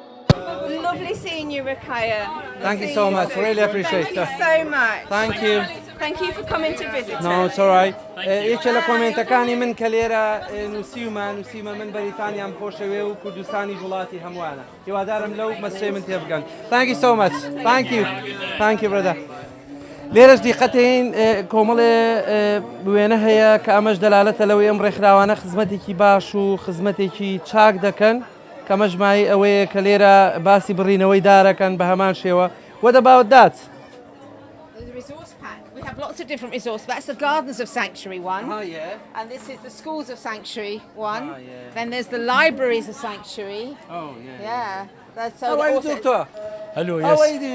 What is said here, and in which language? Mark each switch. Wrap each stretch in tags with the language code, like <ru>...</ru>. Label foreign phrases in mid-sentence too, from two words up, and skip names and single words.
<en>lovely seeing you Rakaya Thank you so much really appreciate it Thank you so much Thank you Thank you for coming to visit No, us. it's all right.</en> <ckb>یەکێ لە کۆمنتەکانی من کە لێرە نووسیمە من بەریتانیام خۆشەوێ و کوردستانی وڵاتی هەمووانە. هیوادارم لەو مەسێ من تێ بگەن.</ckb> <en>Thank you so much. Thank you. Thank you brother.</en> <ckb>لێرەش دیقەتین کۆمەڵێ وێنە هەیە کە ئەمەش دەلالەتە لەوەی ئەم ڕێکخراوانە خزمەتێکی باش و خزمەتێکی چاک دەکەن کە مەژمای ئەوەیە کە لێرە باسی بڕینەوەی دارەکەن بە هەمان شێوە.</ckb> <en>What about that? The resource pack. We have lots of different resources. That's the Gardens of Sanctuary one. Yeah. And this is the Schools of Sanctuary one. Yeah. Then there's the Libraries of Sanctuary. Oh, yeah. Yeah. That's so How are you, also- Doctor? Hello, How yes. are you doing?</en>